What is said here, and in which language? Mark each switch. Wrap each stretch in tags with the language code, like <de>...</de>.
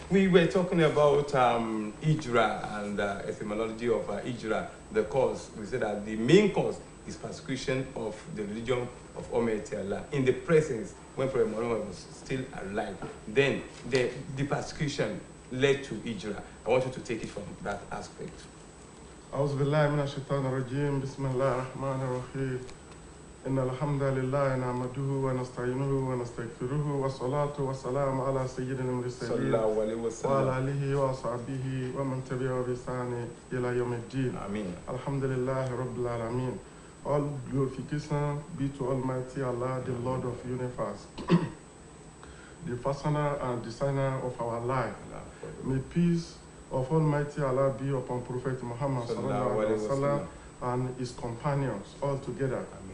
<en>We were talking about Hijra and etymology of Hijra, the cause. We said that the main cause is persecution of the religion of Almighty Allah in the presence when Prophet Muhammad was still alive. Then the persecution led to Hijra. I want you to take it from that aspect.</en> <ar>أعوذ بالله من الشيطان الرجيم بسم الله الرحمن الرحيم إن الحمد لله نعمده ونستعينه ونستغفره والصلاة والسلام على سيدنا المرسلين وعلى آله وصحبه ومن تبعه بإحسان إلى يوم الدين.</ar> <en>Amen.</en> <ar>الحمد لله رب العالمين.</ar> <en>All glorification be to Almighty Allah, the Lord of the universe, the fastener and designer of our life. May peace of Almighty Allah be upon Prophet Muhammad sallallahu and his companions all together.</en>